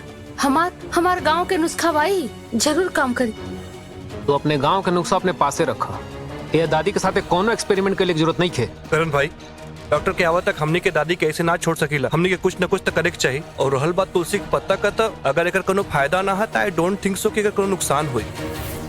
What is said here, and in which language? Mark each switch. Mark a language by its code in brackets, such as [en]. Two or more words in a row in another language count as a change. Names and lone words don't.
[bho] हमार गांव के नुस्खा वाई जरूर काम करी। तो अपने गांव का नुस्खा अपने पासे रखा। ये दादी के साथ कोनो एक्सपेरिमेंट के लिए जरूरत नहीं थे। करण भाई, डॉक्टर के आवा तक हमने के दादी के ऐसे ना छोड़ सकीला। हमने के कुछ न कुछ तो करे के चाहिए। और रहल बात तुलसी के पत्ता का, तो अगर एकर कोनो फायदा ना है तो [en] I don't think so [bho] कि एकर कोनो नुकसान होई।